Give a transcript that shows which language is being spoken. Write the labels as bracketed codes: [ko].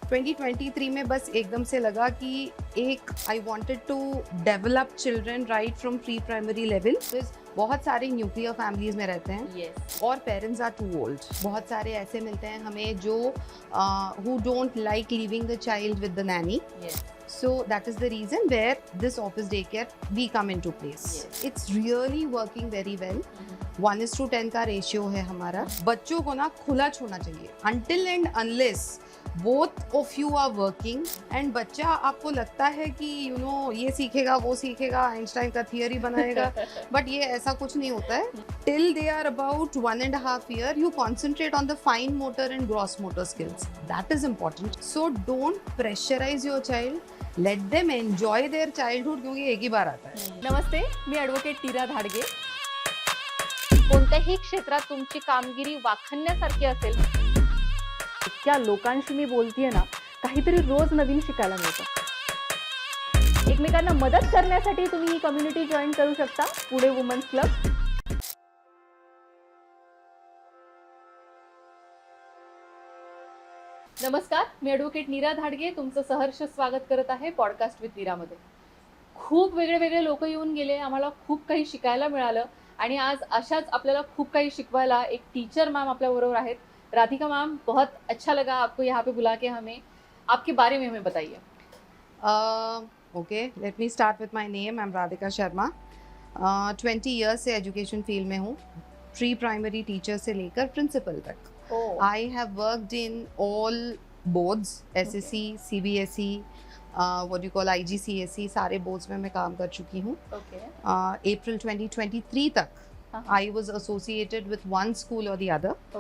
[en] 2023 [hi] में बस एकदम से लगा कि एक [en] I wanted to develop children right from pre primary level. [hi] बहुत सारे न्यूक्लियर फैमिलीज में रहते हैं [en] yes. और parents are too old. [hi] बहुत सारे ऐसे मिलते हैं हमें जो [en] Who don't like leaving the child with the nanny. yes. So that is the reason where this office daycare we come into place. Yes. It's really working very well. [hi] 1:10 का ratio है हमारा। बच्चों को ना खुला छोड़ना चाहिए [en] until and unless both of you are working [hi] and बच्चा आपको लगता है कि यू नो ये सीखेगा वो सीखेगा आइंस्टाइन का थियरी बनाएगा बट ये ऐसा कुछ नहीं होता है। [en] Till they are about 1.5 years you concentrate on the fine motor and gross motor skills. That is important. So don't pressurize your child. Let them enjoy their childhood [hi] क्योंकि एक ही बार आता है। [mr] नमस्ते, मी ॲडव्होकेट टीरा धाडगे। कोणत्याही क्षेत्रात तुमची कामगिरी वाखाणण्यासारखी असेल, इतक्या लोकांशी मी बोलतीये ना, काहीतरी रोज नवीन शिकायला मिळतं। एकमेकांना मदत करण्यासाठी तुम्ही ही कम्युनिटी जॉईन करू शकता, पुणे वुमन्स क्लब। नमस्कार, मी ॲडव्होकेट नीरा धाडगे तुमचं सहर्ष स्वागत करत आहे पॉडकास्ट विथ नीरामध्ये। खूप वेगळे लोक येऊन गेले, आम्हाला खूप काही शिकायला मिळालं आणि आज अशाच आपल्याला खूप काही शिकवायला एक टीचर मैम आपल्या बरोबर आहेत। [hi] राधिका मैम, बहुत अच्छा लगा आपको यहाँ पे बुला के हमें आपके बारे में हमें बताइए। [en] Okay, let me start with my name. I am Radhika Sharma. 20 years [hi] से एजुकेशन फील्ड में हूँ, प्री प्राइमरी टीचर से लेकर प्रिंसिपल तक। [en] I have worked in all boards, SSC, CBSE, what you call IGCSE, [hi] सारे boards में मैं काम कर चुकी हूँ। [en] April 2023 तक I was associated with one school or the other.